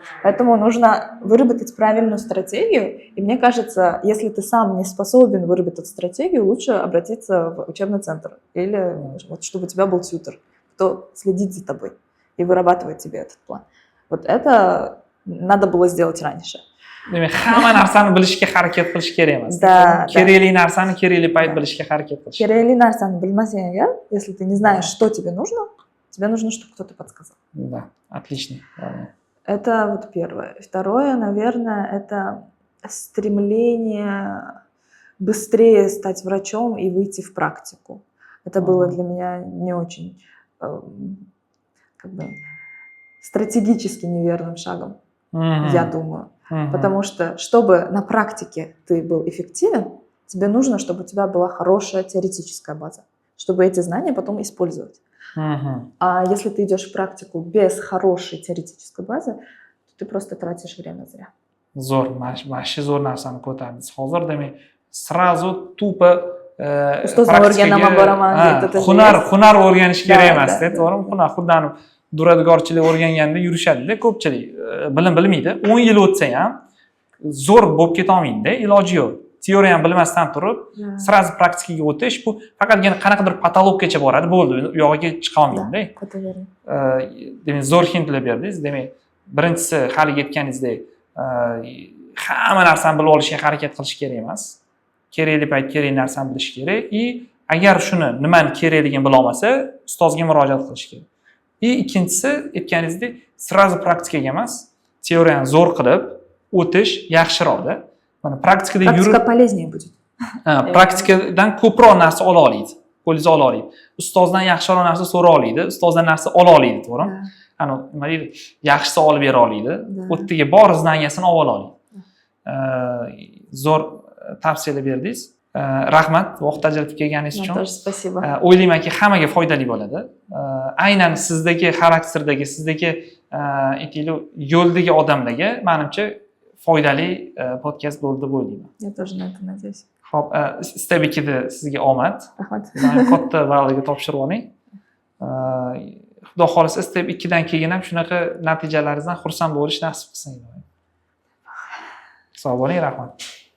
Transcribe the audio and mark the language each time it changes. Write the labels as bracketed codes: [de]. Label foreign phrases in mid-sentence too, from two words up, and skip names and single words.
[ru] Поэтому нужно выработать правильную стратегию. И мне кажется, если ты сам не способен выработать стратегию, лучше обратиться в учебный центр. Или вот, чтобы у тебя был тьютер, кто следит за тобой и вырабатывает тебе этот план. Вот это надо было сделать раньше. [uz] Demak, hamma narsani bilishga harakat qilish kerak emas. [ru] Да, [uz] Kerakli narsani kerakli payt [ru] Да. [uz] bilishga harakat qilish. Керели нарсаны bilmasang agar, [ru] если ты не знаешь, что тебе нужно, тебе нужно, чтобы кто-то подсказал. Да, отлично. Ладно. Это вот первое. Второе, наверное, это стремление быстрее стать врачом и выйти в практику. Это было для меня не очень как бы стратегически неверным шагом, я думаю. Потому что, чтобы на практике ты был эффективен, тебе нужно, чтобы у тебя была хорошая теоретическая база, чтобы эти знания потом использовать. А если ты идешь в практику без хорошей теоретической базы, то ты просто тратишь время зря. [uz] Zo'r, mana shu zo'r narsani ko'tardingiz. Hozir demak, srazu tuppa Ustozni o'rganaman, boraman deb hunar o'rganish kerak Da, emas, da, to'g'rimi? Xuddan duradgorchilik o'rganganda yurishadi-da ko'pchilik. Bilim bilmaydi. 10 yil o'tsa ham zo'r bo'lib keta olmaydi-da, iloji yo'q. Teoriya ham bilmasdan turib, srazu praktikaga o'tish bu faqatgina qanaqadir patologgacha boradi, bo'ldi. U yog'iga chiqa olmaydi-da. [ru] Это верно. [uz] Demak, zo'r hintlar berdingiz. Demak, birinchisi hali aytganingizdek, hamma narsani bilib olishga harakat qilish kerak emas. Kerakli payt kerak narsani bilish kerak. И agar shuni nimani kerakligini bila olmasa, ustozga murojaat qilish kerak. И ikkinchisi aytganingizdek, srazu praktikaga emas, teoriyani zo'r qilib o'tish yaxshiroq-da. Mana praktikada yurib, [ru] Практика полезнее будет. [uz] praktikadan ko'proq narsa ola oladi. Qo'lingizga ola oladi. Ustozdan yaxshiroq narsa so'ra oladi, ustozdan narsa ola oladi, to'g'rimi? Ana nima deydi? Yaxshisi olib bera oladi. O'ttiga bor znaniyasini olib oladi. Zo'r tavsiyalar berdingiz. Rahmat, vaqt ajratib kelganingiz uchun. [ru] Тоже спасибо. [uz] O'ylaymanki, hammaga foydali bo'ladi. Aynan sizdagi xarakterdagi, sizdagi aytaylik, yo'ldagi odamlarga menimcha foydali podkast bo'ldi deb o'ylayman. [ru] Я тоже на это надеюсь. [uz] Xo'p, Step 2da sizga omad. Rahmat. Katta baliga topshirib oling. Xudo xolisa Step 2dan keyin ham shunaqa natijalaringizdan xursand bo'lish nasib qilsin. Sog' bo'ling, rahmat.